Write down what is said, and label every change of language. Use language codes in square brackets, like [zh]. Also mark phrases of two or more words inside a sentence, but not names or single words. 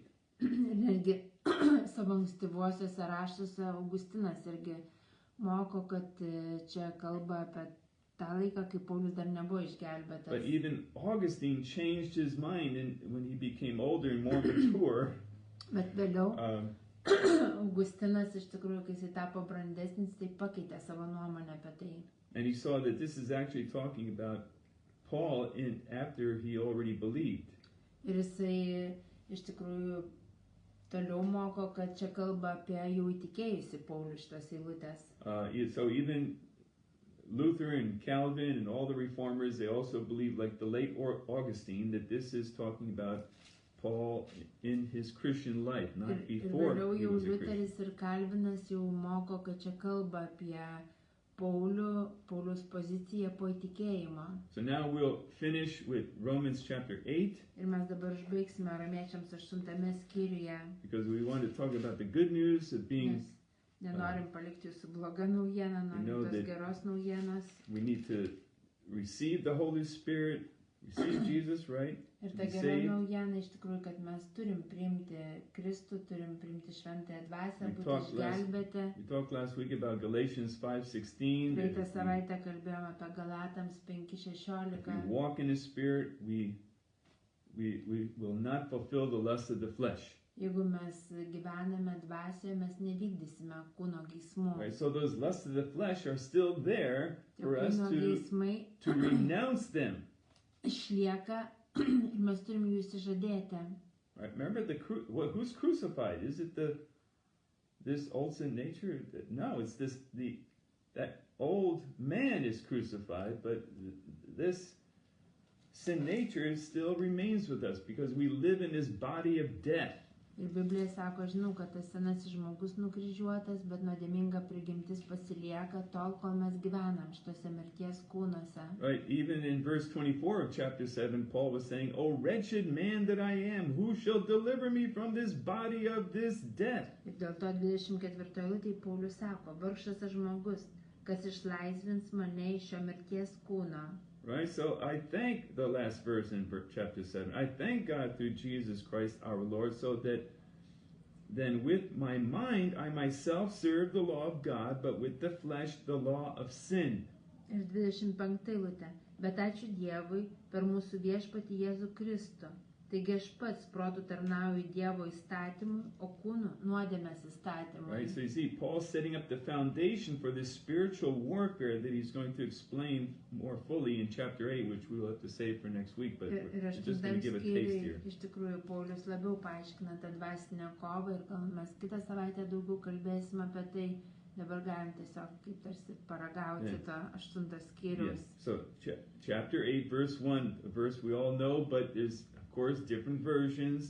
[lt] Ir netgi savo ankstyvuosiuose raštuose Augustinas irgi moko, kad čia kalba apie tą laiką, kai Paulius dar nebuvo išgelbėtas. [en] But even Augustine changed his mind when he became older and more mature. [lt] Bet vėliau Augustinas iš tikrųjų, kai jis tapo brandesnis, tai pakeitė savo nuomonę apie tai. [en] And he saw that this is actually talking about Paul after he already believed. [lt] Ir jisai iš tikrųjų toliau moko, kad čia kalba apie jau įtikėjusi Paulių šitas eilutės. [en] So even Luther and Calvin and all the reformers, they also believe, like the late Augustine, that this is talking about Paul in his Christian life, not before [lt] Ir vėliau [en] he [lt] jau [en] was a Christian. [lt] Liuteris ir Kalvinas jau moko, kad čia kalba apie Pauliaus poziciją po įtikėjimo. [en] So now we'll finish with Romans chapter 8 [lt] Ir mes dabar užbaigsime Romiečiams 8 skyriuje, [en] because we want to talk about the good news of being, [lt] nes nenorim palikti jūsų blogą naujieną, norim tos geros naujienos. [en] we need to receive the Holy Spirit, receive Jesus, right? [lt] Ir [en] To [lt] ta [en] be [lt] gera [en] saved. [lt] naujiena iš tikrųjų, kad mes turim priimti Kristų, turim priimti šventąją dvasią, [en] We [lt] būti [en] talked [lt] išgelbėti. [en] We talked last week about Galatians 5:16. that [lt] Praeitą [en] if [lt] savaitę kalbėjome apie Galatams [en] we [lt] 5:16. [en] walk in the Spirit, we will not fulfill the lust of the flesh. [lt] Jeigu mes gyvename dvasioje, mes nevykdysime kūno geismų. [en] Right? So those lusts of the flesh are still there [lt] Tie [en] for us [lt] kūno geismai [en] to renounce them. [lt] išlieka ir mes turim jų išsižadėti. [en] Right? Remember who's crucified? Is it this old sin nature? No, it's that old man is crucified, but this sin nature still remains with us because we live in this body of death. [lt] Ir Biblija sako, žinau, kad tas senasis žmogus nukryžiuotas, bet nuodėminga prigimtis pasilieka tol, kol mes gyvenam šitose mirties kūnuose. [en] Right? Even in verse 24 of chapter 7, Paul was saying, "O wretched man that I am, who shall deliver me from this body of this death?" [lt] Ir dėl to 24 eilutėje Paulius sako, vargšas aš žmogus, kas išlaisvins mane iš šio mirties kūno. [en] Right? So I thank the last verse in chapter 7. I thank God through Jesus Christ our Lord, so that then with my mind I myself serve the law of God, but with the flesh the law of sin. [lt] Ir 25 eilutė. Bet ačiū Dievui per mūsų viešpatį Jėzų Kristų. Taigi aš pats protų tarnauju Dievo įstatymui, o kūnu nuodėmės įstatymui. [en] Right? So you see, Paul's setting up the foundation for this spiritual warfare that he's going to explain more fully in chapter 8, which we'll have to save for next week, but [lt] Ir [en] we're just going to give a taste here. [lt] iš tikrųjų Paulius labiau paaiškina tą dvasinę kovą ir gal mes kitą savaitę daugiau kalbėsim apie tai. Dabar galim tiesiog kaip tarsi paragauti to 8 skyrius. [en] Yes. So chapter 8, verse 1, a verse we all know, but there's of course different versions.